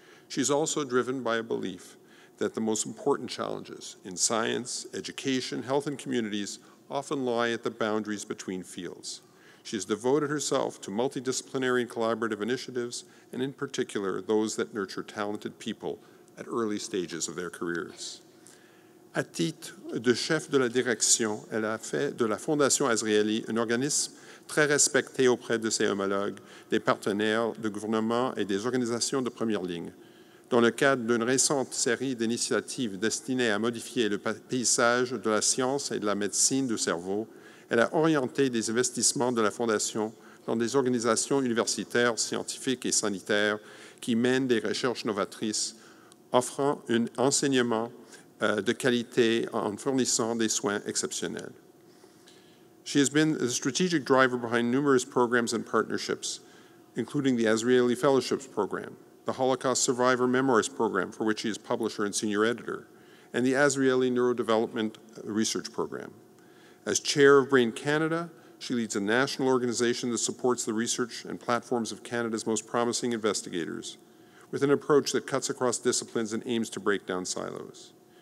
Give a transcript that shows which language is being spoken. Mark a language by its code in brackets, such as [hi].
[en] She is also driven by a belief that the most important challenges in science, education, health, and communities often lie at the boundaries between fields. She has devoted herself to multidisciplinary and collaborative initiatives, and in particular, those that nurture talented people at early stages of their careers. [fr] À titre de chef de la direction, elle a fait de la Fondation Azrieli un organisme très respecté auprès de ses homologues, des partenaires de gouvernement et des organisations de première ligne. Dans le cadre d'une récente série d'initiatives destinées à modifier le paysage de la science et de la médecine du cerveau, elle a orienté des investissements de la Fondation dans des organisations universitaires, scientifiques et sanitaires qui mènent des recherches novatrices, offrant un enseignement de qualité en fournissant des soins exceptionnels. [en] She has been the strategic driver behind numerous programs and partnerships, including the Azrieli Fellowships Program, the Holocaust Survivor Memoirs Program, for which she is publisher and senior editor, and the Azrieli Neurodevelopment Research Program. As chair of Brain Canada, she leads a national organization that supports the research and platforms of Canada's most promising investigators, with an approach that cuts across disciplines and aims to break down silos.